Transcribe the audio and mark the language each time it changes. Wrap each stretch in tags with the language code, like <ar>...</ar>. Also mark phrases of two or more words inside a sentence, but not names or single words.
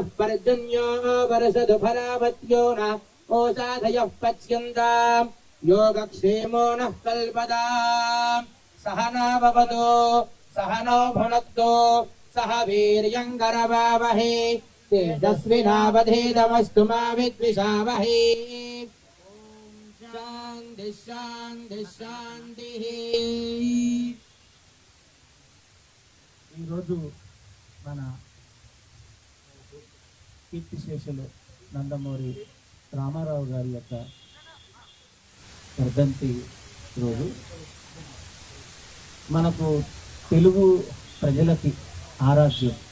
<sa>पर्जन्यो वर्षतु फलावत्यो न ओषाधयः पच्यन्ताम् योगक्षेमो नः कल्पताम् सह न भवतु सह नो भुनक्तु सह वीर्यङ्करवावहै तेजस्विनावधीतमस्तु मा विद्विषावहै शान्ति शान्ति शान्तिः</sa> <te>ఈరోజు మన కీర్తిశేషులు నందమూరి రామారావు గారి యొక్క వర్ధంతి రోజు. మనకు తెలుగు ప్రజలకి ఆరాధ్యం.</te>